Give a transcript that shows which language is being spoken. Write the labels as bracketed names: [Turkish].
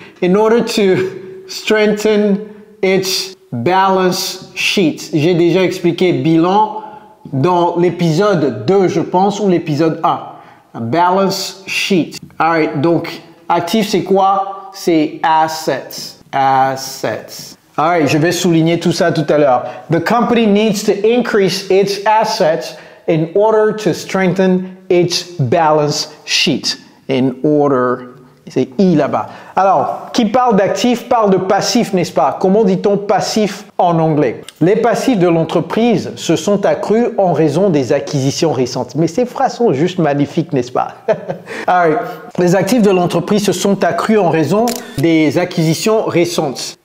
[English] In order to strengthen its balance sheet. [French] J'ai déjà expliqué bilan dans l'épisode 2, je pense, ou l'épisode 1. [English] A balance sheet. Alright, [French] donc, actif, c'est quoi? C'est assets. Assets. Alright, je vais souligner tout ça tout à l'heure. [English] The company needs to increase its assets in order to strengthen its balance sheet. In order, [French] c'est I là-bas. Alors, qui parle d'actif parle de passif, n'est-ce pas? Comment dit-on passif en anglais? Les passifs de l'entreprise se sont accrus en raison des acquisitions récentes. Mais ces phrases sont juste magnifiques, n'est-ce pas? Alright. Les actifs de l'entreprise se sont accrus en raison des acquisitions récentes.